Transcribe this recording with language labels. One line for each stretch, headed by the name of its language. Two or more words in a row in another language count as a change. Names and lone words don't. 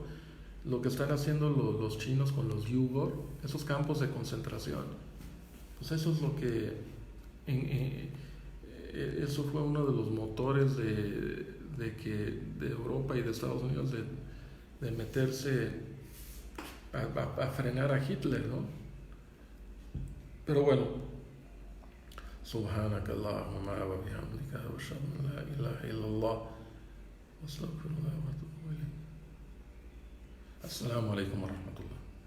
Spanish: Lo que están haciendo los chinos con los Uyghur, esos campos de concentración, pues eso es lo que, eso fue uno de los motores de Europa y de Estados Unidos de meterse a frenar a Hitler, ¿no? Pero bueno,
Arabic: سبحانك اللهم وبحمدك وأشهد أن لا إله إلا الله وأستغفر الله وأتوب إليه. السلام عليكم ورحمة الله.